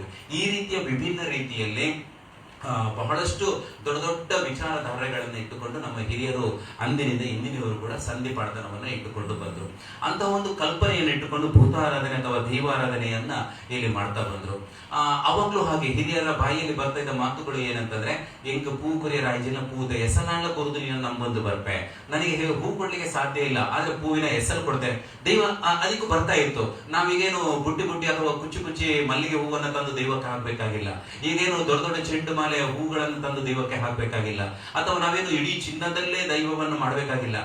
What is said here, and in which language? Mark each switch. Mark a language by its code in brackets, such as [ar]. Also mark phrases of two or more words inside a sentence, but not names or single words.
[kn] ಈ ರೀತಿಯ ವಿಭಿನ್ನ ರೀತಿಯಲ್ಲಿ ಬಹಳಷ್ಟು ದೊಡ್ಡ ದೊಡ್ಡ ವಿಚಾರಧಾರೆಗಳನ್ನು ಇಟ್ಟುಕೊಂಡು ನಮ್ಮ ಹಿರಿಯರು ಅಂದಿನಿಂದ ಇಂದಿನವರು ಕೂಡ ಸಂಧಿ ಪಾಡತನವನ್ನ ಇಟ್ಟುಕೊಂಡು ಬಂದ್ರು. ಅಂತ ಒಂದು ಕಲ್ಪನೆಯನ್ನು ಇಟ್ಟುಕೊಂಡು ಭೂತಾರಾಧನೆ ಅಥವಾ ದೈವಾರಾಧನೆಯನ್ನ ಇಲ್ಲಿ ಮಾಡ್ತಾ ಬಂದ್ರು. ಅವಾಗ್ಲೂ ಹಾಗೆ ಹಿರಿಯರ ಬಾಯಿಯಲ್ಲಿ ಬರ್ತಾ ಇದ್ದ ಮಾತುಗಳು ಏನಂತಂದ್ರೆ, [tcy] ಎಂಕ್ ಪೂ ಕೊರಿಯ ರಾಜ್ಯನ ಪೂದ ಎಸಲಾಂಡ ಕೊರುದು ನೀನು ನಂಬಂದು ಬರ್ಪೆ, [kn] ನನಗೆ ಹೂ ಕೊಡ್ಲಿಕ್ಕೆ ಸಾಧ್ಯ ಇಲ್ಲ ಆದ್ರೆ ಪೂವಿನ ಹೆಸರು ಕೊಡ್ತೇನೆ. ದೈವ ಅದಕ್ಕೂ ಬರ್ತಾ ಇತ್ತು. ನಾವೀಗೇನು ಬುಟ್ಟಿ ಅಥವಾ ಕುಚ್ಚಿ ಮಲ್ಲಿಗೆ ಹೂವನ್ನ ತಂದು ದೈವಕ್ಕೆ ಹಾಕ್ಬೇಕಾಗಿಲ್ಲ, ಈಗೇನು ದೊಡ್ಡ ದೊಡ್ಡ ಚೆಂಡು ಮಾಲೆ ಹೂಗಳನ್ನು ತಂದು ದೈವಕ್ಕೆ ಹಾಕ್ಬೇಕಾಗಿಲ್ಲ, ಅಥವಾ ನಾವೇನು ಇಡೀ ಚಿನ್ನದಲ್ಲೇ ದೈವವನ್ನು ಮಾಡಬೇಕಾಗಿಲ್ಲ.